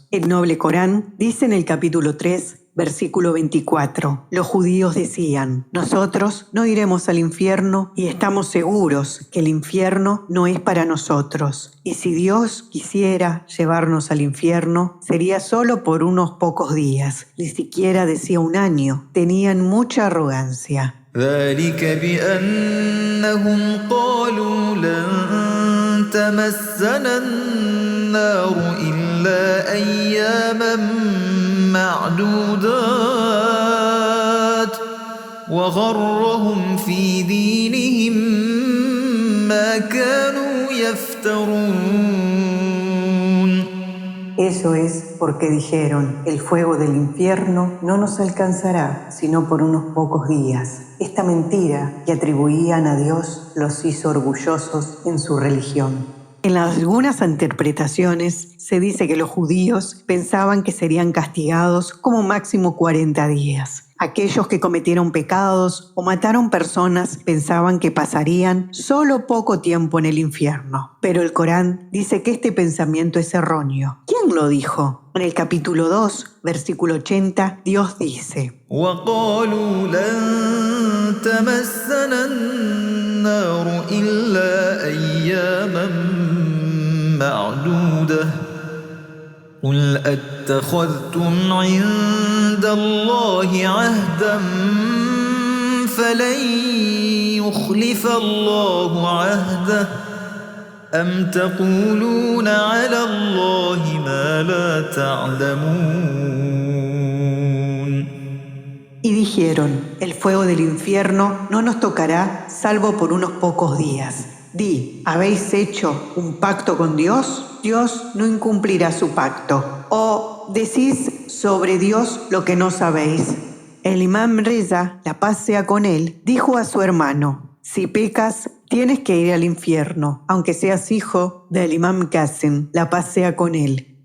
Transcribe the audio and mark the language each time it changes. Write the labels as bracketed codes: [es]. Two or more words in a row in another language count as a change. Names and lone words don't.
[es] El noble Corán dice en el capítulo 3, versículo 24, los judíos decían, nosotros no iremos al infierno y estamos seguros que el infierno no es para nosotros. Y si Dios quisiera llevarnos al infierno, sería solo por unos pocos días, ni siquiera decía un año. Tenían mucha arrogancia. [ar] ذلك بأنهم قالوا لن تمسنا النار إلا أياما معدودات وغرهم في دينهم ما كانوا يفترون. [es] Eso es porque dijeron, el fuego del infierno no nos alcanzará sino por unos pocos días. Esta mentira que atribuían a Dios los hizo orgullosos en su religión. En algunas interpretaciones se dice que los judíos pensaban que serían castigados como máximo 40 días. Aquellos que cometieron pecados o mataron personas pensaban que pasarían solo poco tiempo en el infierno. Pero el Corán dice que este pensamiento es erróneo. ¿Quién lo dijo? En el capítulo 2, versículo 80, Dios dice: [ar] وقالوا لن تمسنا النار إلا أياما معدودة قل أتخذتم عند الله عهدا فلن يخلف الله عهده أم تقولون على الله ما لا تعلمون. [es] Y dijeron, el fuego del infierno no nos tocará salvo por unos pocos días. Di, ¿habéis hecho un pacto con Dios? Dios no incumplirá su pacto. O decís sobre Dios lo que no sabéis. El imam Reza, la paz sea con él, dijo a su hermano, si pecas, tienes que ir al infierno, aunque seas hijo del imam Qasim, la paz sea con él.